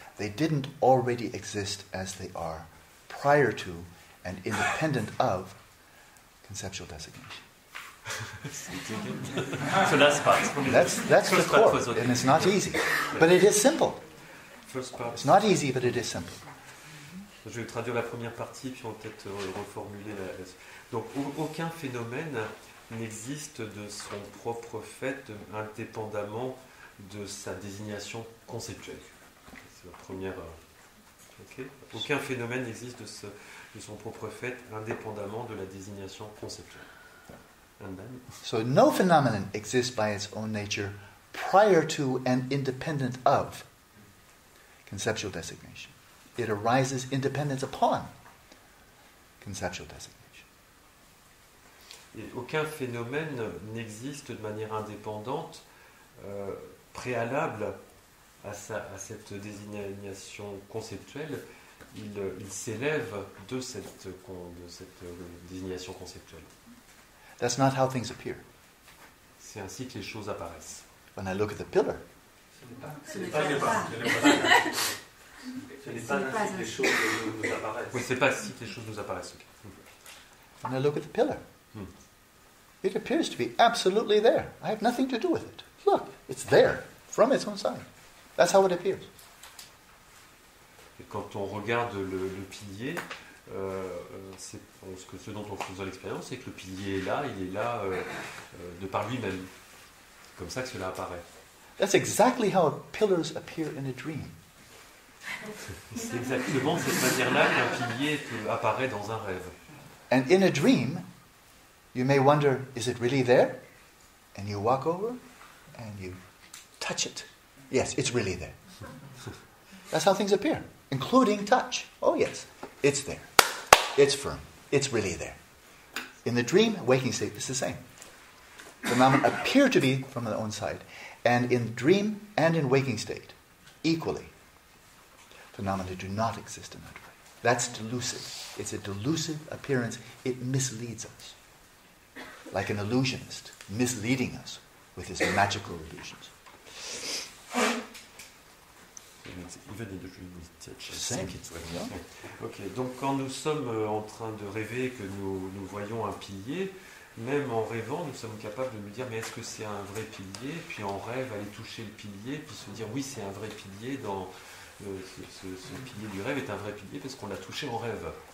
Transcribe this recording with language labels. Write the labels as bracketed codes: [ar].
[en] They didn't already exist as they are prior to and independent of conceptual designation. So last part. That's the core, and it's not easy, but it is simple. First part. It's not easy, but it is simple. [fr] Je vais traduire la première partie, puis on va peut-être reformuler la. Donc, aucun phénomène n'existe de son propre fait, indépendamment de sa désignation conceptuelle. C'est la première. Okay. Aucun phénomène n'existe de son propre fait, indépendamment de la désignation conceptuelle. [en] And then? So no phenomenon exists by its own nature prior to and independent of conceptual designation. It arises independent upon conceptual designation. [fr] Et aucun phénomène n'existe de manière indépendante, préalable à cette désignation conceptuelle. Il s'élève de cette désignation conceptuelle. [en] That's not how things appear. [fr] C'est ainsi que les choses apparaissent. [en] When I look at the pillar, [fr] Ce n'est pas ainsi que les choses nous apparaissent. Oui, c'est pas ainsi que les choses nous apparaissent. [en] when I look at the pillar, it appears to be absolutely there. I have nothing to do with it. Look, it's there, from its own side. That's how it appears. [fr] Et quand on regarde le pilier, ce dont on fait l'expérience, c'est que le pilier est là, il est là de par lui-même. C'est comme ça que cela apparaît. [en] That's exactly how pillars appear in a dream. [fr] C'est exactement de cette manière-là qu'un pilier apparaît dans un rêve. [en] And in a dream, you may wonder, is it really there? And you walk over and you touch it. Yes, it's really there. That's how things appear, including touch. Oh yes, it's there. It's firm. It's really there. In the dream, waking state, it's the same. Phenomena appear to be from their own side. And in dream and in waking state, equally, phenomena do not exist in that way. That's delusive. It's a delusive appearance. It misleads us. Like an illusionist, misleading us with his magical illusions. Even in the dream we touch. Same. [fr] Ok, donc quand nous sommes en train de rêver que nous voyons un pilier, même en rêvant, nous sommes capables de nous dire mais est-ce que c'est un vrai pilier? Puis en rêve, aller toucher le pilier, puis se dire oui, c'est un vrai pilier. Ce pilier du rêve est un vrai pilier parce qu'on l'a touché en rêve.